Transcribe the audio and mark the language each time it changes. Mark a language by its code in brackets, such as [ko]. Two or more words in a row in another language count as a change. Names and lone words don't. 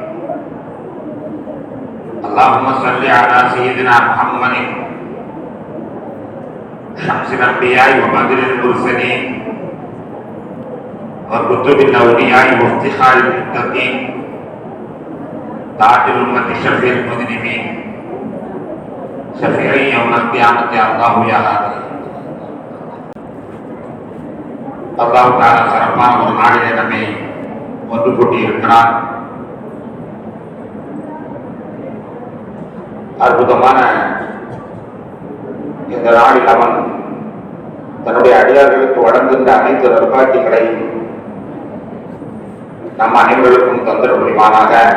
[ar] اللهم صل على سيدنا محمد شمس الأنبياء وبدر المرسلين وكتب الأولياء وافتخار المتقين تاج الأمة شفيع المذنبين شفيع يوم القيامة الله يا هادي. الله تعالى [ta] சிறப்பான ஒரு நாளிலே நம்மை ஒன்று கூட்டி இருக்கிறார். அற்புதமான இந்த நாளில் அவன் தன்னுடைய அடியார்களுக்கு வழங்குகின்ற அனைத்து நற்பாக்கியங்களையும் நம் அனைவருக்கும் தந்திர புரிவானாக.